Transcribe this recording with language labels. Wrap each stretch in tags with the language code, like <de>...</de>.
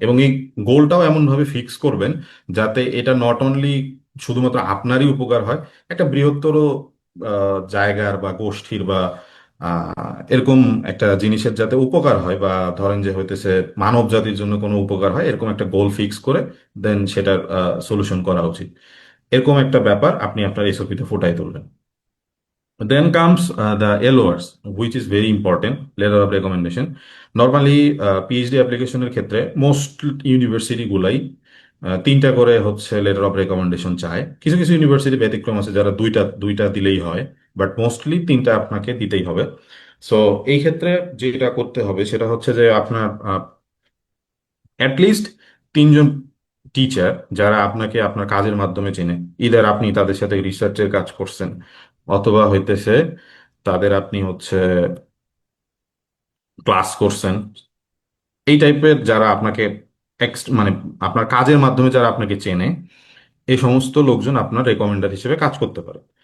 <bn>এবং এই গোলটাও এমনভাবে ফিক্স করবেন যাতে এটা</bn> <en>not only</en> <bn>শুধুমাত্র আপনারই উপকার হয়, একটা বৃহত্তর জায়গার বা গোষ্ঠীর বা এরকম একটা জিনিসের যাতে উপকার হয়, বা ধরেন যে হইতেছে মানব জাতির জন্য কোনো উপকার হয়, এরকম একটা গোল ফিক্স করে দেন সেটার সলিউশন করা উচিত। এরকম একটা ব্যাপার আপনি আপনার এসওপিতে ফুটাই তুলবেন।</bn> <en>Then comes the LORs, which is very important, letter of recommendation.</en> <bn>Normally PhD অ্যাপ্লিকেশনের ক্ষেত্রে মোস্ট ইউনিভার্সিটি গুলাই তিনটা করে হচ্ছে লেটার অফ রেকমেন্ডেশন চায়। কিছু কিছু ইউনিভার্সিটি ব্যতিক্রম আছে যারা দুইটা দুইটা দিলেই হয়, বাট মোস্টলি তিনটা আপনাকে দিতেই হবে। সো এই ক্ষেত্রে যেটা করতে হবে সেটা হচ্ছে যে আপনার অ্যাটলিস্ট 3 জন টিচার যারা আপনাকে আপনার কাজের মাধ্যমে চেনে, ইদার আপনি তাদের সাথে রিসার্চের কাজ করছেন, অথবা হইতেছে তাদের আপনি হচ্ছে ক্লাস করছেন, এই টাইপের যারা আপনাকে মানে আপনার কাজের মাধ্যমে যারা আপনাকে চেনে, এই সমস্ত লোকজন আপনার রেকমেন্ডার হিসেবে কাজ করতে পারে।</bn>